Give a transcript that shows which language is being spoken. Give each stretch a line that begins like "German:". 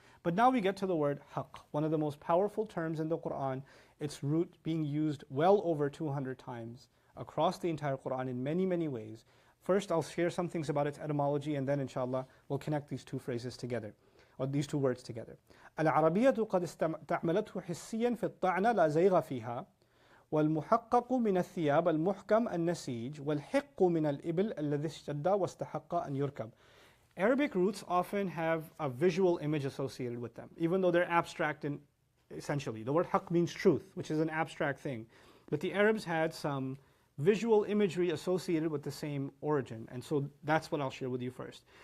English: But now we get to the word haqq, one of the most powerful terms in the Quran. Its root being used well over 200 times across the entire Quran in many, many ways. First, I'll share some things about its etymology, and then inshallah we'll connect these two phrases together, or these two words together.
Arabic: العربية قد استعملته حسيا في الطعنة لا زيغ فيها والمحقق من الثياب المحكم النسيج والحق من الإبل الذي اشتد واستحق أن يركب.
English: Arabic roots often have a visual image associated with them, even though they're abstract and essentially. The word haqq means truth, which is an abstract thing. But the Arabs had some visual imagery associated with the same origin, and so that's what I'll share with you first.